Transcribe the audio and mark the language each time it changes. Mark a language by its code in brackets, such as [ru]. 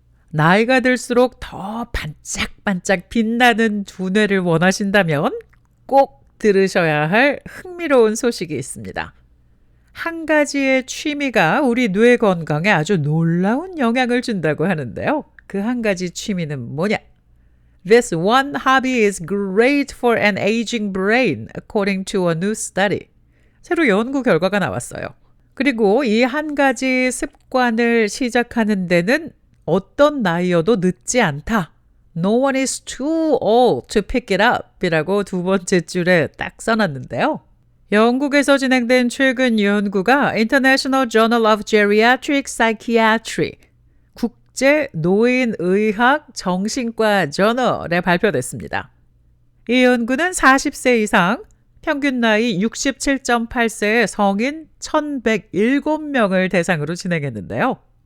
[ko] 나이가 들수록 더 반짝반짝 빛나는 두뇌를 원하신다면 꼭 들으셔야 할 흥미로운 소식이 있습니다. 한 가지의 취미가 우리 뇌 건강에 아주 놀라운 영향을 준다고 하는데요. 그 한 가지 취미는 뭐냐? [en] This one hobby is great for an aging brain, according to a new study. [ko] 새로 연구 결과가 나왔어요. 그리고 이 한 가지 습관을 시작하는 데는 어떤 나이여도 늦지 않다. [en] No one is too old to pick it up [ko] 이라고 두 번째 줄에 딱 써놨는데요. 영국에서 진행된 최근 연구가 International Journal of Geriatric Psychiatry 국제 노인의학 정신과 저널에 발표됐습니다. 이 연구는 40세 이상 평균 나이 67.8세의 성인 1,107명을 대상으로 진행했는데요.